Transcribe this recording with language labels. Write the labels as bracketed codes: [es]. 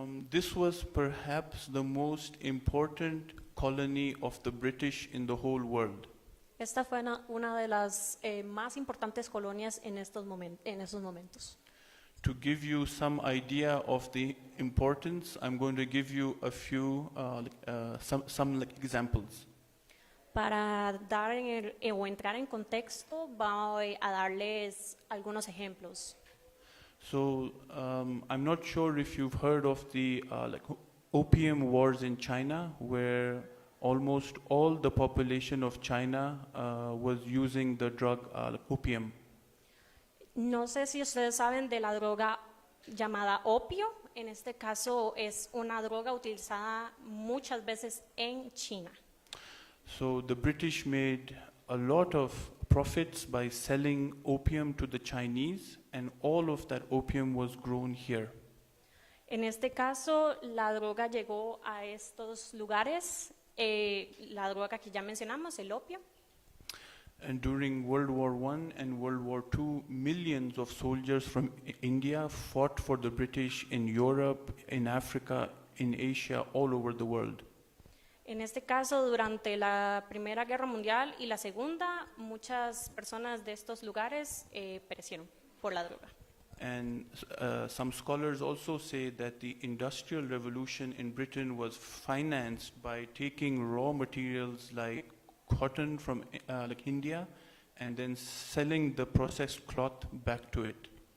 [en] This was perhaps the most important colony of the British in the whole world. [es] Esta fue una de las más importantes colonias en esos momentos. [en] to give you some idea of the importance, I'm going to give you a few, some examples. [es] Para dar o entrar en contexto, voy a darles algunos ejemplos. [en] So I'm not sure if you've heard of the opium wars in China, where almost all the population of China was using the drug opium. [es] No sé si ustedes saben de la droga llamada opio. En este caso es una droga utilizada muchas veces en China. [en] So the British made a lot of profits by selling opium to the Chinese, and all of that opium was grown here. [es] En este caso, la droga llegó a estos lugares, la droga que ya mencionamos, el opio. [en] And during World War I and World War II, millions of soldiers from India fought for the British in Europe, in Africa, in Asia, all over the world. [es] En este caso, durante la Primera Guerra Mundial y la Segunda, muchas personas de estos lugares perecieron por la droga. [en] And some scholars also say that the Industrial Revolution in Britain was financed by taking raw materials like cotton from India and then selling the processed cloth back to it.